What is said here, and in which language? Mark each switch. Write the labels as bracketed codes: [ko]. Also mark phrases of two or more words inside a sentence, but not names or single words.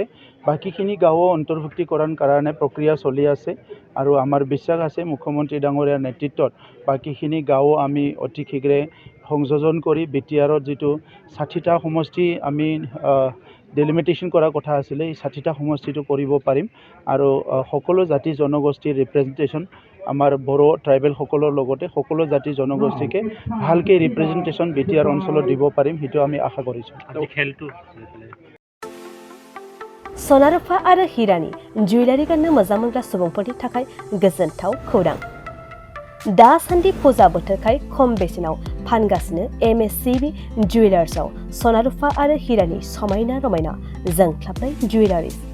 [as] বাকীখিনি গাঁও অন্তৰ্ভুক্তি কৰাৰ কাৰণে প্ৰক্ৰিয়া চলি আছে আৰু আমাৰ বিশ্বাস আছে মুখ্যমন্ত্ৰী ডাঙৰীয়াৰ নেতৃত্বত বাকীখিনি গাঁও আমি অতি শীঘ্ৰে সংযোজন কৰি BTRৰ যিটো 60টা সমষ্টি আমি ডেলিমিটেশ্যন কৰাৰ কথা আছিলে, এই 60টা সমষ্টিটো কৰিব পাৰিম আৰু সকলো জাতি জনগোষ্ঠীৰ ৰিপ্ৰেজেণ্টেশ্যন আমাৰ বড়ো ট্ৰাইবেলসকলৰ লগতে সকলো জাতি জনগোষ্ঠীকে ভালকৈ ৰিপ্ৰেজেণ্টেশ্যন BTR অঞ্চলত দিব পাৰিম, সেইটো আমি আশা কৰিছোঁ। [brx] सनारुफा आरो हिरानि जुवेलारि गाननो मोजां मोनग्रा सुबुंफोरनि थाखाय गोजोनथाव खौरां। दासान्दि फुजा बोथोरखाय खम बेसेनाव फानगासिनो MSCB जुवेलार्सआव सनारुफा आरो हिरानि समायना रमायना जोंख्लाबनाय जुवेलारिज।